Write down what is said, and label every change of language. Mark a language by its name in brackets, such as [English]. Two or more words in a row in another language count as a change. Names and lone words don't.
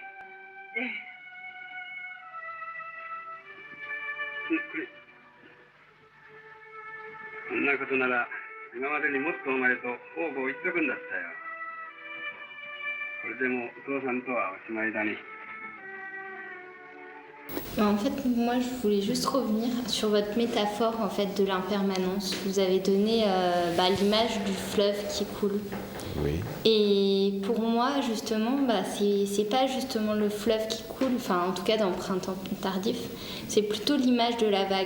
[Japanese] ええ。これ。そんなことなら今までにもっとお前と方々言っとくんだったよ。これでもお父さんとはおしまいだね。 [French] En fait, moi, je voulais juste revenir sur votre métaphore en fait de l'impermanence. Vous avez donné l'image du fleuve qui coule. Oui. Et pour moi, justement, c'est pas justement le fleuve qui coule, enfin, en tout cas dans Printemps tardif, c'est plutôt l'image de la vague.